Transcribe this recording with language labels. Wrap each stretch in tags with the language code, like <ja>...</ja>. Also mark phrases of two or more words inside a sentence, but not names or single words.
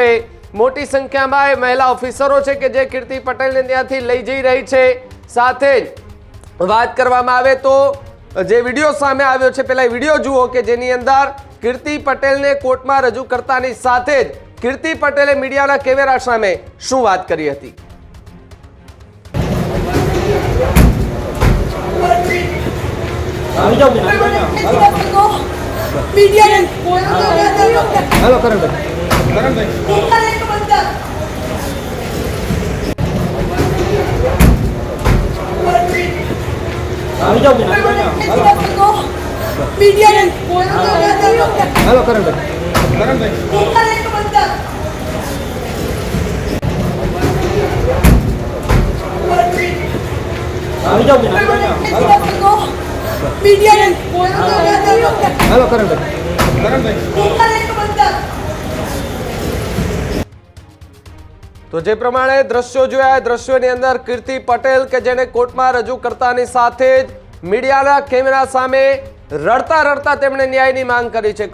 <gu>મોટી સંખ્યામાં એ મહિલા ઓફિસરો છે કે જે કીર્તિ પટેલને ત્યાંથી લઈ જઈ રહી છે। સાથે જ વાત કરવામાં આવે તો જે વિડીયો સામે આવ્યો છે પહેલા વિડીયો જુઓ કે જેની અંદર કીર્તિ પટેલને કોર્ટમાં રજૂ કરતાની સાથે જ કીર્તિ પટેલે મીડિયાના કેમેરા સામે શું વાત કરી હતી।</gu> <hi>हेलो करण भाई हेलो करण भाई हेलो करण भाई</hi> <gu>તો જે પ્રમાણે દ્રશ્યો જોયા દ્રશ્યોની અંદર કીર્તિ પટેલ કે જેને કોર્ટમાં રજૂ કરતાની સાથે જ મીડિયાના કેમેરા સામે રડતા રડતા તેમણે ન્યાયની માંગ કરી છે।</gu>